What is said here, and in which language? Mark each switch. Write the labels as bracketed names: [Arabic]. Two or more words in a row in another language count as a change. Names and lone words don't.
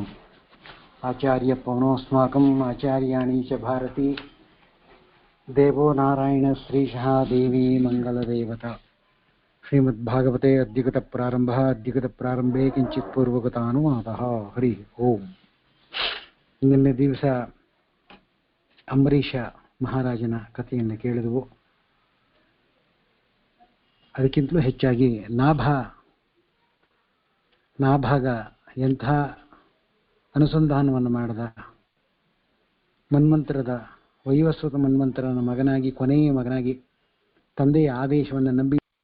[Sanskrit] आचार्यपवनोऽस्माकम् आचार्याणि च भारती देवो नारायणश्रीशः देवी मङ्गलदेवता। श्रीमद्भागवते अद्यगतप्रारम्भः। अद्यगतप्रारम्भे किञ्चित् पूर्वगतानुवादः। हरि ओम्। [Kannada] ನಿನ್ನೆ ದಿವಸ ಅಂಬರೀಷ ಮಹಾರಾಜನ ಕಥೆಯನ್ನು ಕೇಳಿದವು. ಅದಕ್ಕಿಂತಲೂ ಹೆಚ್ಚಾಗಿ ನಾಭಾಗ ಎಂಥ ಅನುಸಂಧಾನವನ್ನು ಮಾಡಿದ, ಮನ್ವಂತರದ ವೈವಸ್ವತ ಮನ್ವಂತರನ ಮಗನಾಗಿ, ಕೊನೆಯ ಮಗನಾಗಿ ತಂದೆಯ ಆದೇಶವನ್ನು ನಂಬಿ.